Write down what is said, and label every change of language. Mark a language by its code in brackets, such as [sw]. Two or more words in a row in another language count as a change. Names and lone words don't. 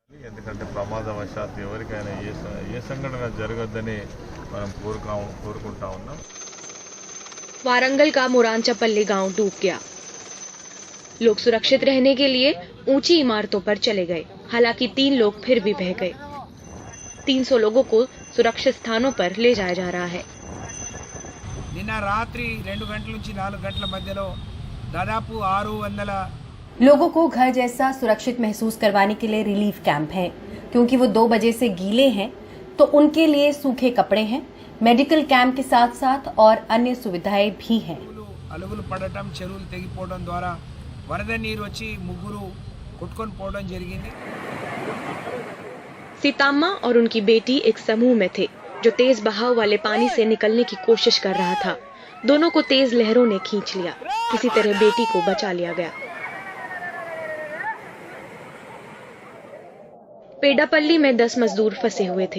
[hi] वारंगल का मोरांचापल्ली गांव डूब गया। लोग सुरक्षित रहने के लिए ऊंची इमारतों पर चले गए। हालांकि 3 लोग फिर भी बह गए। 300 लोगों को सुरक्षित स्थानों पर ले जाया जा रहा है। [te] నిన్న రాత్రి 2 గంటల నుంచి 4 గంటల మధ్యలో దాదాపు 600 [hi] लोगों को घर जैसा सुरक्षित महसूस करवाने के लिए [en] relief camp [hi] है। क्योंकि वो 2 बजे से गीले हैं तो उनके लिए सूखे कपड़े हैं। [en] medical camp [hi] के साथ साथ और अन्य सुविधाएं भी हैं। [te] అలుగులు పడటం, చెరువులు తెగిపోవడం ద్వారా వరద నీరు వచ్చి ముగ్గురు కొట్టుకొని పోవడం జరిగింది। [hi] सीताम्मा और उनकी बेटी एक समूह में थे जो तेज बहाव वाले पानी से निकलने की कोशिश कर रहा था। दोनों को तेज लहरों ने खींच लिया। किसी तरह बेटी को बचा लिया गया। पेडापल्ली में 10 मजदूर फंसे हुए थे।